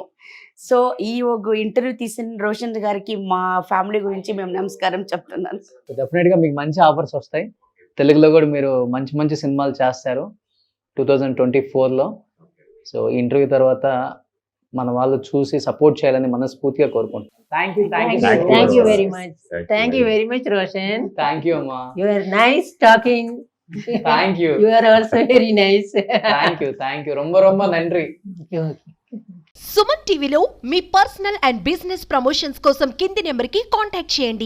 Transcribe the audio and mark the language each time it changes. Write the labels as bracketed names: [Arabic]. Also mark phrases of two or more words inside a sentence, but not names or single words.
[Telugu] సో ఈ ఒక ఇంటర్వ్యూ తీసిన రోషన్ గారికి మా ఫ్యామిలీ గురించి మేము నమస్కారం చెప్తున్నాను. డెఫినెట్గా మీకు మంచి ఆఫర్స్ వస్తాయి. తెలుగులో కూడా మీరు మంచి మంచి సినిమాలు చేస్తారు 2024లో. సో ఇంటర్వ్యూ తర్వాత మన వాళ్ళు చూసి సపోర్ట్ చేయాలని మనస్ఫూర్తిగా కోరుకుంటున్నాను. [English] Thank you very much. Thank you very much, Roshan. Thank you [Telugu] అమ్మా. [English] You are nice talking. Thank you. You are also very nice. Thank you [Tamil] ரொம்ப ரொம்ப நன்றி. [Telugu] సుమన్ టీవీలో మీ [English] personal and business promotions [Telugu] కోసం కింది నెంబర్కి కాంటాక్ట్ చేయండి.